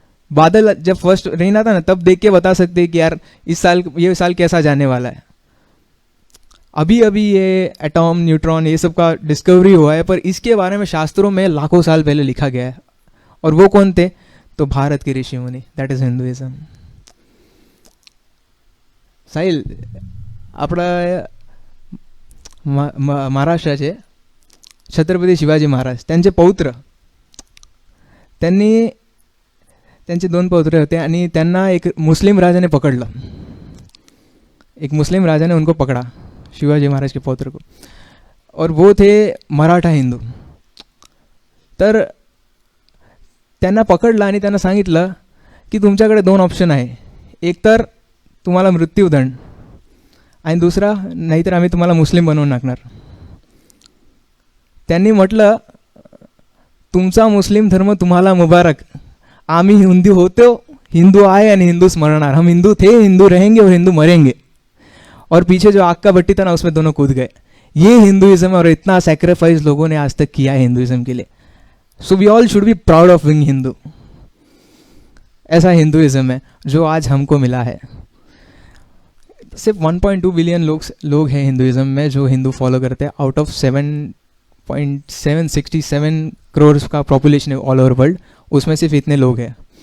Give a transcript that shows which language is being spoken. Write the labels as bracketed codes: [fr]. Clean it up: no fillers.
[hi] बादल जब first rain आता ना, तब देख के बता सकते कि यार इस साल, ये साल कैसा जाने वाला है। अभी अभी ये एटॉम, न्यूट्रॉन, ये सब का डिस्कवरी हुआ है, पर इसके बारे में शास्त्रों में लाखों साल पहले लिखा गया है। और वो कौन थे? तो भारत के ऋषि मुनि, [en] That is Hinduism. [mr] साहिल, आपला महाराष्ट्राचे छत्रपती शिवाजी महाराज, त्यांचे पौत्र, त्यांनी त्यांचे 2 पौत्र होते आणि त्यांना एक मुस्लिम राजाने पकड़ला। [hi] एक मुस्लिम राजा ने उनको पकड़ा, शिवाजी महाराज के पौत्र को, और वो थे मराठा हिंदू। [mr] तर त्यांना पकडलं आणि त्यांना सांगितलं की तुमच्याकडे 2 ऑप्शन आहे, एक तर तुम्हाला मृत्यूदंड आणि दुसरा नाहीतर आम्ही तुम्हाला मुस्लिम बनवून टाकणार। त्यांनी म्हटलं तुमचा मुस्लिम धर्म तुम्हाला मुबारक, आम्ही हिंदू होतो, हिंदू आए आणि हिंदूस मरणार, [hi] हम हिंदू थे, हिंदू रहेंगे और हिंदू मरेंगे। और पीछे जो आग का भट्टी था ना, उसमें दोनों कूद गए। ये हिंदुइज्म, और इतना सैक्रिफाइस लोगों ने आज तक किया है हिंदुइज्म के लिए। [en] So we all should be proud of being Hindu. [hi] ऐसा हिंदुइज्म है जो आज हमको मिला है। सिर्फ 1.2 बिलियन लोग हैं हिंदुइज्म में जो हिंदू फॉलो करते हैं, आउट ऑफ 7.767 करोड़ का पॉपुलेशन है [en] all over world, [hi] उसमें सिर्फ इतने लोग हैं।